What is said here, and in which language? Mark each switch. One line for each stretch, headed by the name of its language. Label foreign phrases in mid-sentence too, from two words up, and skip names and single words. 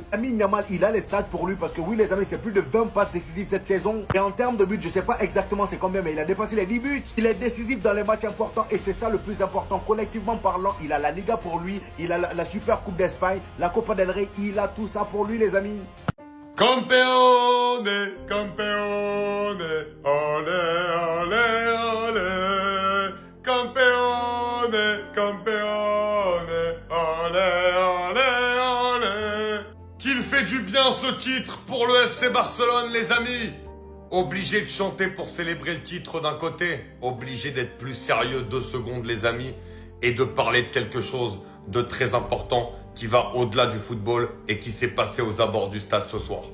French: Lamine Yamal, il a les stats pour lui parce que oui, les amis, c'est plus de 20 passes décisives cette saison. Et en termes de buts, je sais pas exactement c'est combien, mais il a dépassé les 10 buts. Il est décisif dans les matchs importants et c'est ça le plus important. Collectivement parlant, il a la Liga pour lui, il a la Super Coupe d'Espagne, la Copa del Rey, il a tout ça pour lui, les amis.
Spanish: Campeone, campeone, ole, ole, ole. Campeone, campeone, ole, ole, ole.
French: Qu'il fait du bien ce titre pour le FC Barcelone, les amis. Obligé de chanter pour célébrer le titre d'un côté, obligé d'être plus sérieux 2 secondes, les amis, et de parler de quelque chose de très important qui va au-delà du football et qui s'est passé aux abords du stade ce soir.